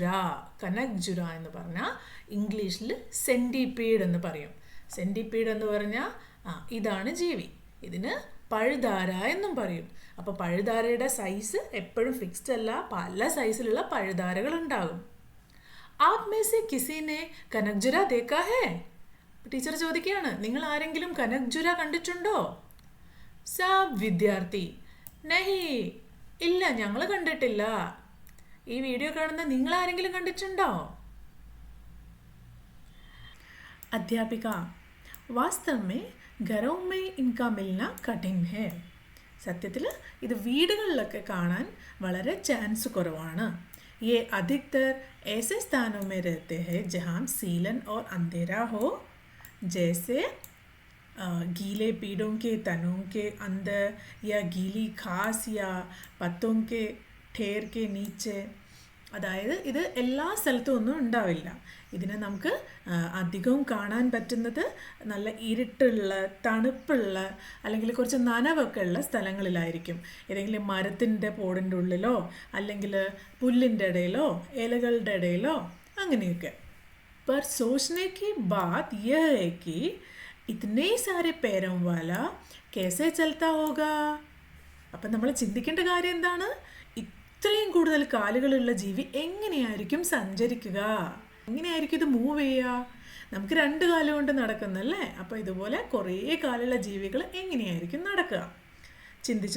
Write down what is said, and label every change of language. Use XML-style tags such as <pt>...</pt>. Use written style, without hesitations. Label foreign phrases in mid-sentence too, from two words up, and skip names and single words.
<ml>എന്ന് പറഞ്ഞാൽ ഇംഗ്ലീഷിൽ സെൻറ്റിപീഡ് എന്ന് പറയും സെൻറ്റിപീഡ് എന്ന് പറഞ്ഞാൽ ഇതാണ് ജീവി ഇതിന് പഴുതാര എന്നും പറയും അപ്പോൾ പഴുതാരയുടെ സൈസ് എപ്പോഴും ഫിക്സ്ഡ് അല്ല പല സൈസിലുള്ള പഴുതാരകൾ ഉണ്ടാകും</ml> <hi>आप में से किसी ने कनकजुरा देखा है</hi> <ml>ടീച്ചർ ചോദിക്കുകയാണ് നിങ്ങൾ ആരെങ്കിലും കനക്ജുര കണ്ടിട്ടുണ്ടോ</ml> <hi>सब विद्यार्थी नहीं</hi> <ml>ഇല്ല ഞങ്ങൾ കണ്ടിട്ടില്ല ഈ വീഡിയോ കാണുന്ന നിങ്ങൾ ആരെങ്കിലും കണ്ടിട്ടുണ്ടോ</ml> <hi>അധ്യാപിക वास्तव में घरों में इनका मिलना कठिन है</hi> <ml>സത്യത്തിൽ ഇത് വീടുകളിലൊക്കെ കാണാൻ വളരെ ചാൻസ് കുറവാണ്</ml> <hi>ये अधिकतर ऐसे स्थानों में रहते हैं जहाँ सीलन और अंधेरा हो जैसे गीले पेड़ों के तनों के अंदर या गीली घास या पत्तों के ठेर के नीचे</hi> <ml>അതായത് ഇത് എല്ലാ സ്ഥലത്തും ഒന്നും ഉണ്ടാവില്ല ഇതിനെ നമുക്ക് അധികവും കാണാൻ പറ്റുന്നത് നല്ല ഇരുട്ടുള്ള തണുപ്പുള്ള അല്ലെങ്കിൽ കുറച്ച് നനവൊക്കെ ഉള്ള സ്ഥലങ്ങളിലായിരിക്കും ഏതെങ്കിലും മരത്തിൻ്റെ പോടിൻ്റെ ഉള്ളിലോ അല്ലെങ്കിൽ പുല്ലിൻ്റെ ഇടയിലോ ഇലകളുടെ ഇടയിലോ അങ്ങനെയൊക്കെ</ml> <hi>पर सोचने की बात यह है कि इतने सारे पैरों वाला कैसे चलता होगा</hi> <ml>അപ്പം നമ്മൾ ചിന്തിക്കേണ്ട കാര്യം എന്താണ് ഇത്രയും കൂടുതൽ കാലുകളുള്ള ജീവി എങ്ങനെയായിരിക്കും സഞ്ചരിക്കുക എങ്ങനെയായിരിക്കും ഇത് മൂവ് ചെയ്യുക നമുക്ക് 2 കാല് കൊണ്ട് നടക്കുന്നല്ലേ അപ്പോൾ ഇതുപോലെ കുറേ കാലുള്ള ജീവികൾ എങ്ങനെയായിരിക്കും നടക്കുക ചിന്തിച്ച്</ml>